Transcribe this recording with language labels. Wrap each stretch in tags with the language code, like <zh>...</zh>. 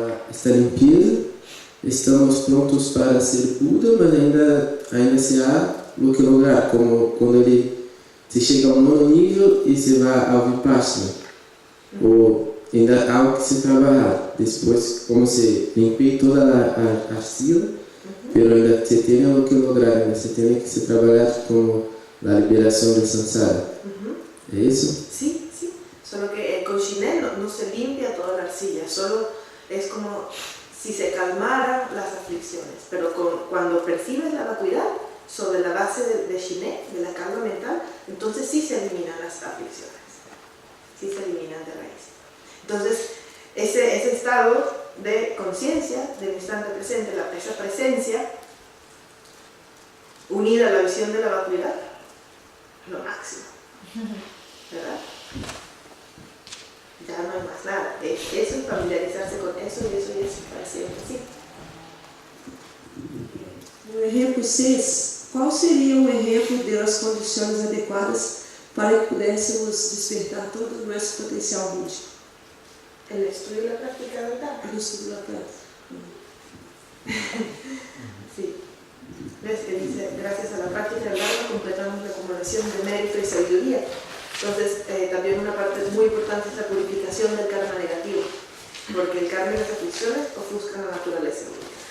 <pt>esta limpeza, estamos prontos para ser Buda, mas ainda se há o que lograr, como quando se chega ao 9º nível e se vai ao Vipassana, ou ainda há o que se trabalhar. Depois, como se limpei toda a arcila, pero ainda se tem o que lograr, ainda se tem que se trabalhar como a liberação do samsara. ¿É isso?</pt> <es>Sí, sí. Solo que con Shiné no se limpia toda la arcilla, solo es como si se calmaran las aflicciones. Pero cuando percibes la vacuidad sobre la base de Shiné, de la calma mental, entonces sí se eliminan las aflicciones, sí se eliminan de raíz. Entonces, ese estado de conciencia del instante presente, esa presencia unida a la visión de la vacuidad, lo máximo, ¿verdad? Ya no hay más nada. Eso es familiarizarse con eso y eso para siempre así.</es> <pt>No ejemplo 6, qual seria um exemplo de as condições adequadas para que pudéssemos despertar todo o nosso potencial búdico?</pt> <es>El estudio y la práctica del Dharma. El estudio y la práctica. Sí. ¿Ves que dice, gracias a la práctica del Dharma completamos la acumulación de mérito y sabiduría? Entonces, también una parte muy importante es la purificación del karma negativo, porque el karma y las aflicciones ofuscan la naturaleza única.</es>